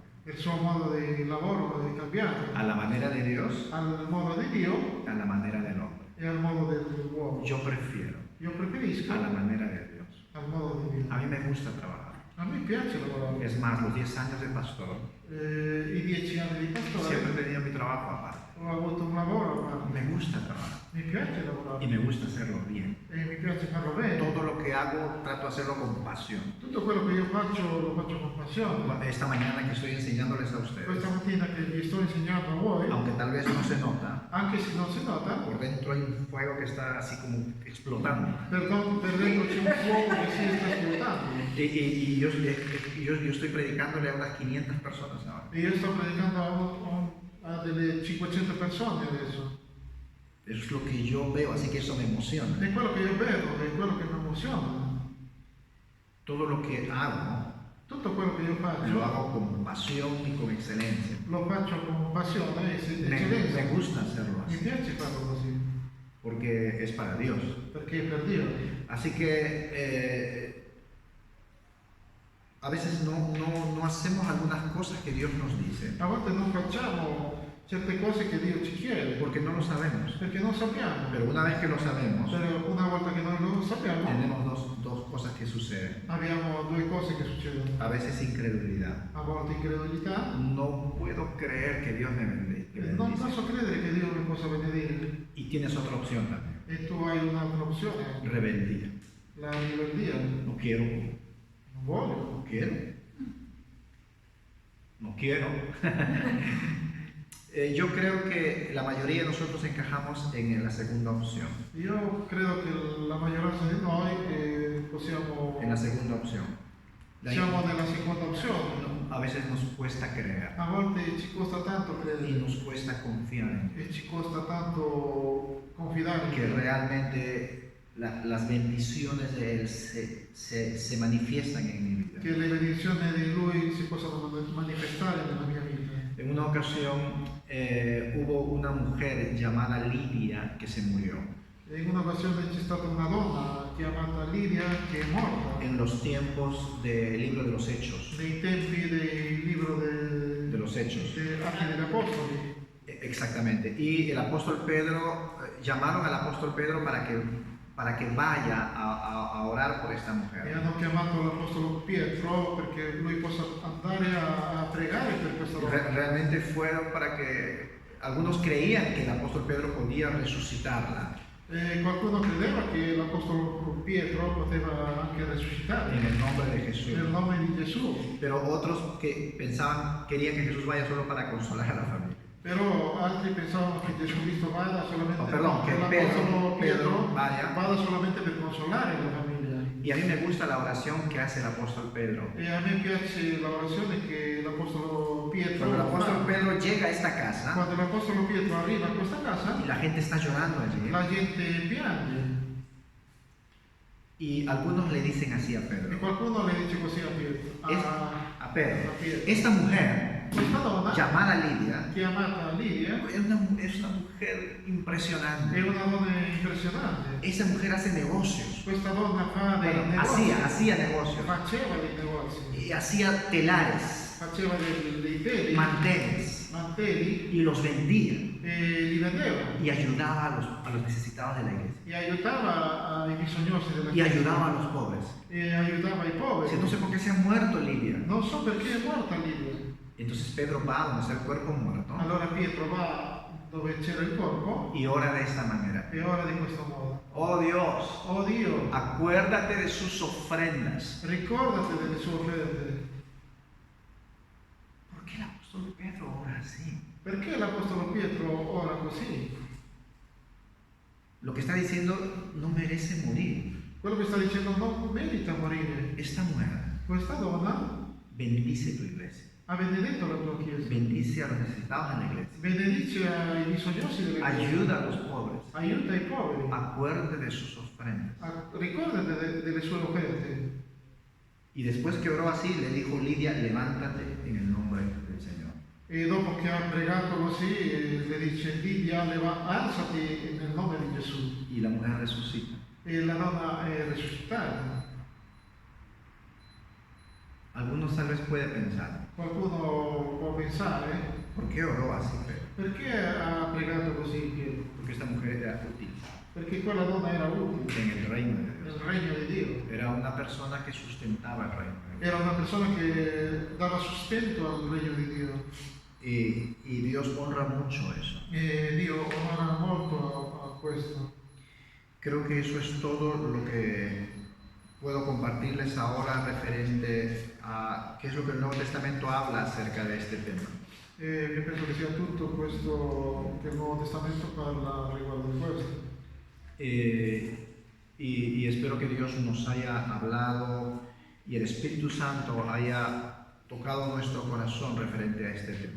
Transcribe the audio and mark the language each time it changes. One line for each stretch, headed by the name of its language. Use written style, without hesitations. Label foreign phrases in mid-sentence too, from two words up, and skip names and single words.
Italian: il suo modo di lavoro è cambiato,
Spanish: A la manera de Dios,
Italian: al modo di Dio
Spanish: a la manera del hombre.
Italian: e al modo dell'uomo.
Spanish: Yo prefiero
Italian: Io preferisco
Spanish: a la manera de Dios.
Italian: al modo di Dio.
Spanish: A mí me gusta trabajar.
Italian: A me piace lavorare.
Spanish: Es más, los 10 años de pastor,
Italian: I 10 anni di pastore
Spanish: siempre he tenido mi trabajo aparte.
Italian: ho avuto un lavoro, ma
Spanish: Me gusta trabajar
Italian: mi piace lavorare
Spanish: y me gusta hacerlo bien.
Italian: e mi piace farlo bene.
Spanish: Todo lo que hago trato de hacerlo con pasión.
Italian: Tutto quello che io faccio lo faccio con passione.
Spanish: Esta mañana que estoy enseñándoles a ustedes,
Italian: Questa mattina che vi sto insegnando a voi,
Spanish: aunque tal vez no se nota,
Italian: anche se non si nota,
Spanish: por dentro hay un fuego que está así como explotando.
Italian: per dentro c'è un fuoco che si sta esplotando.
Spanish: Y yo estoy predicándole a unas 500 personas ahora.
Italian: E io sto predicando a delle 500 persone adesso.
Spanish: Eso es lo que yo veo, así que eso me emociona.
Italian: È quello che io vedo, è quello che mi emoziona.
Spanish: Todo lo que hago,
Italian: Tutto quello che io lo faccio
Spanish: hago con pasión y con excelencia.
Italian: lo faccio con passione e
Spanish: Me
Italian: eccellenza.
Spanish: gusta hacerlo
Italian: Mi
Spanish: así,
Italian: piace farlo così,
Spanish: porque es para Dios.
Italian: perché è per Dio.
Spanish: Así que a veces no hacemos algunas cosas que Dios nos dice,
Italian: A volte non facciamo certe cose che Dio ci chiede,
Spanish: porque no lo sabemos.
Italian: perché non sappiamo.
Spanish: Pero una vez que lo sabemos,
Italian: Però una volta che noi lo sappiamo,
Spanish: tenemos dos cosas que suceden.
Italian: abbiamo due cose che succedono.
Spanish: A veces incredulidad.
Italian: A volte incredulità,
Spanish: No puedo creer que Dios me bendiga.
Italian: non posso credere che Dio mi possa benedire.
Spanish: Y tienes otra opción también,
Italian: E tu hai un'altra opzione,
Spanish: rebeldía.
Italian: la ribeldia.
Spanish: No quiero,
Italian: Non voglio.
Spanish: no quiero, no quiero. Yo creo que la mayoría de nosotros encajamos en la segunda opción.
Italian: Io credo che la maggioranza di noi possiamo
Spanish: En la segunda opción.
Italian: siamo nella seconda opzione.
Spanish: A veces nos cuesta creer
Italian: A volte ci costa tanto
Spanish: y
Italian: credere
Spanish: nos cuesta confiar en
Italian: e ci costa tanto confidare in
Spanish: que
Italian: Dio.
Spanish: realmente las bendiciones de Él se manifiestan en mi vida.
Italian: Che le benedizioni di Lui si possano manifestare nella mia vita.
Spanish: En una ocasión hubo una mujer llamada Lidia que se murió.
Italian: In un'occasione c'è stata una donna chiamata Lidia che è morta
Spanish: En los tiempos del libro de los Hechos.
Italian: nei tempi del libro
Spanish: De los Hechos.
Italian: degli Atti degli Apostoli.
Spanish: Exactamente. Y el apóstol Pedro, llamaron al apóstol Pedro para que vaya a orar por esta
Italian: E
Spanish: mujer.
Italian: hanno chiamato l'Apostolo Pietro perché lui possa andare a pregare per questa donna.
Spanish: Realmente fueron para que algunos creían que el apóstol Pedro podía resucitarla
Italian: E qualcuno credeva che l'Apostolo Pietro poteva anche risuscitare
Spanish: en el nombre de Jesús.
Italian: nel nome di Gesù.
Spanish: Pero otros que pensaban, querían que Jesús vaya solo para consolar a la familia.
Italian: Però altri pensavano che Gesù Cristo vada solamente che l'Apostolo Pedro Pietro vada. vada solamente per consolare la famiglia.
Spanish: Y a mí me gusta la oración que hace el apóstol Pedro.
Italian: E a me piace l'orazione che l'Apostolo Pietro
Spanish: Cuando el apóstol
Italian: fa.
Spanish: Pedro llega a esta casa
Italian: Quando l'Apostolo Pietro arriva a questa casa,
Spanish: y la gente está llorando allí,
Italian: la gente piange.
Spanish: y algunos le dicen así a
Italian: E
Spanish: Pedro,
Italian: qualcuno le dice così a Pietro.
Spanish: a Pedro,
Italian: a Pietro.
Spanish: esta mujer
Italian: Questa donna,
Spanish: llamada Lidia
Italian: chiamata Lidia,
Spanish: es una mujer
Italian: è
Spanish: impresionante.
Italian: una donna impressionante.
Spanish: Esa mujer hace negocios.
Italian: Questa donna fa dei
Spanish: Bueno,
Italian: negozi,
Spanish: hacía negocios.
Italian: faceva dei negozi,
Spanish: Y hacía telares,
Italian: faceva dei teli,
Spanish: manteles,
Italian: mantelli
Spanish: y los vendía.
Italian: e li vendeva
Spanish: Y ayudaba a los necesitados de la iglesia.
Italian: e aiutava ai bisognosi della
Spanish: Y
Italian: chiesa
Spanish: ayudaba a los pobres.
Italian: e aiutava i poveri.
Spanish: No sé por qué se ha muerto Lidia.
Italian: Non so perché è morta Lidia.
Spanish: Entonces Pedro va donde está el cuerpo muerto
Italian: Allora Pietro va dove c'era il corpo
Spanish: y ora de esta manera.
Italian: e ora di questo modo.
Spanish: Oh Dios,
Italian: Oh Dio,
Spanish: acuérdate de sus ofrendas.
Italian: ricordati delle sue offerte.
Spanish: ¿Por qué el apóstol Pedro ora así?
Italian: Perché l'Apostolo Pietro ora così?
Spanish: Lo que está diciendo no merece morir.
Italian: Quello che sta dicendo non merita morire.
Spanish: Esta mujer
Italian: Questa donna
Spanish: bendice tu iglesia.
Italian: ha benedetto la tua chiesa,
Spanish: Bendice a los necesitados en la iglesia.
Italian: benedice ai bisognosi della chiesa,
Spanish: Ayuda a los pobres.
Italian: aiuta i poveri.
Spanish: Acuérdate de sus ofrendas.
Italian: Ricordati delle sue offerte.
Spanish: Y después que oró así, le dijo Lidia, levántate en el nombre del Señor.
Italian: E dopo che ha pregato così, le dice Lidia, alzati nel nome di Gesù.
Spanish: Y la mujer resucita.
Italian: E la donna è risuscitata.
Spanish: Algunos tal vez pueden pensar,
Italian: Qualcuno può pensare,
Spanish: ¿por qué oró así Pedro?
Italian: perché ha pregato così Pietro?
Spanish: Porque esta mujer era útil
Italian: Perché quella donna era utile
Spanish: en el reino de
Italian: nel
Spanish: Dios.
Italian: regno di Dio.
Spanish: Era una persona que sustentaba el reino de Dios.
Italian: Era una persona che dava sostento al regno di Dio.
Spanish: Y Dios honra mucho eso.
Italian: E Dio onora molto a questo.
Spanish: Creo que eso es todo lo que puedo compartirles ahora referente a qué es lo que el Nuevo Testamento habla acerca de este tema.
Italian: E penso che sia tutto questo che il Nuovo Testamento parla riguardo di questo.
Spanish: Y espero que Dios nos haya hablado y el Espíritu Santo haya tocado nuestro corazón referente a este tema.